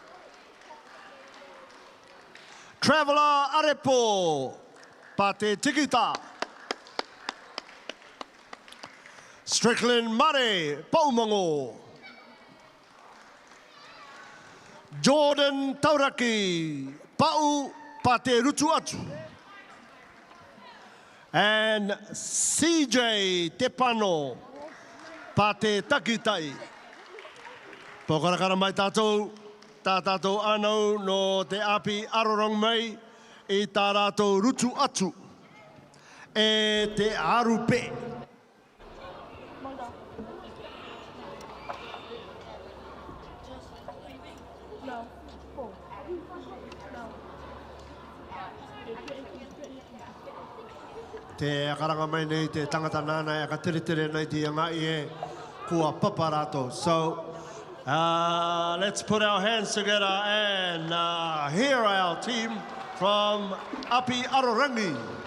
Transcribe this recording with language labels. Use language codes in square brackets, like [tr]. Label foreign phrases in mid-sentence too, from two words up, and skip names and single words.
[en] Traveller Arepo Pate Tikita. Strickland Mare Paumango. Jordan Tauraki Pau Pate Rutu Atu. And CJ Tepano Pate Takitai. [rar] Pokarakara mai tātou, tā tātou anau no te api arorong mai i tā rātou rutu atu e te arupe. Te akaranga mai nei te tangata nāna e ka tere nei te iangai e kua paparato. [en] So let's put our hands together and hear our team from Api Arorangi.